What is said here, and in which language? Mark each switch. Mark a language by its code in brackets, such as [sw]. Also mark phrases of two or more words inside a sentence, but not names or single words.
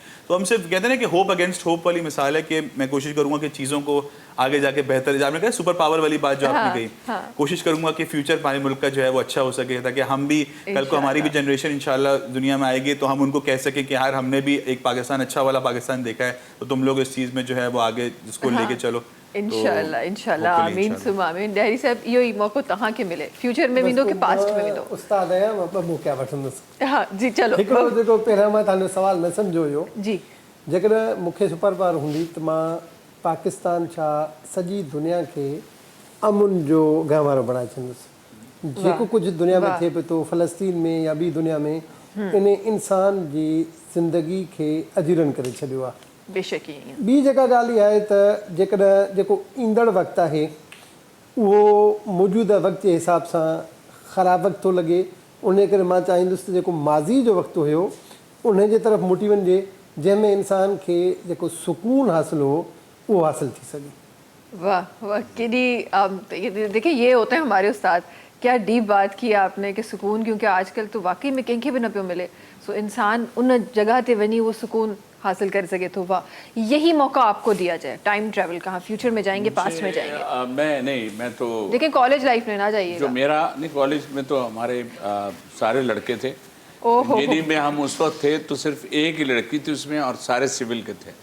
[ur] تو ہم صرف کہتے ہیں نا کہ [en] hope against hope [ur] والی مثال ہے کہ میں کوشش کروں گا کہ چیزوں کو آگے جاکے بہتر، آپ نے کہا [en] super power [ur] والی بات جو آپ نے کہی، کوشش کروں گا کہ فیوچر ہمارے ملک کا جو ہے وہ اچھا ہو سکے، تاکہ ہم بھی کل کو ہماری بھی جنریشن ان شاء اللہ دنیا میں آئے گی تو ہم ان کو کہہ سکیں کہ یار ہم نے بھی ایک پاکستان، اچھا والا پاکستان دیکھا ہے، تو تم لوگ اس چیز میں جو ہے وہ آگے جس کو لیکے چلو. [ar] إن شاء الله آمين ثم آمين. [sd] डैडी साहब इहो ई मौको तहां के मिले, फ्यूचर में मिलो कि पास्ट में मिलो। [ur] استاد آیا مطلب وہ کیا وٺندس. ہاں جی چلو, [sd] हिकिड़ो जेको पहिरियां मां तव्हांजो सवाल न सम्झो हुयो जी, जेकॾहिं मूंखे सुपर पावर हूंदी त मां पाकिस्तान छा सॼी दुनिया खे अमुन जो गहवारो बणाए छॾंदुसि। जेको कुझु दुनिया में थिए पियो थो फ़लस्तीन में या ॿी दुनिया में, इन इंसान जी ज़िंदगी खे अजीरन करे छॾियो आहे। बेशक ॿी जेका ॻाल्हि इहा आहे त जेकॾहिं जेको ईंदड़ वक़्तु आहे उहो मौजूदा वक़्त जे हिसाब सां ख़राबु वक़्तु थो लॻे, उन करे मां चाहींदुसि त जेको माज़ी जो वक़्तु हुयो उन जे तरफ़ मोटी वञिजे, जंहिंमें इंसान खे जेको सुकून हासिल हो वो हासिल थी सके। [ur] واہ واہ، ڪيڏي دیکھیے یہ ہوتے ہیں ہمارے استاد کیا ڈیپ بات کی آپ نے کہ سکون، کیونکہ آجکل تو واقعی میں [sd] कंहिंखे भी न पियो मिले, सो इंसान उन जगह ते वञी [ur] وہ سکون حاصل کر سکے. تو واہ، یہی موقع آپ کو دیا جائے, [en] time travel, [ur] کہاں فیوچر میں جائیں گے، پاسٹ میں جائیں گے? میں تو لیکن [en] college life [ur] میں نہ جائیے گا. جو میرا نہیں، کالج میں تو ہمارے سارے لڑکے تھے. ओहो। انجینئرنگ میں ہم اس وقت تھے تو صرف ایک ہی لڑکی تھی اس میں، اور سارے سول کے تھے.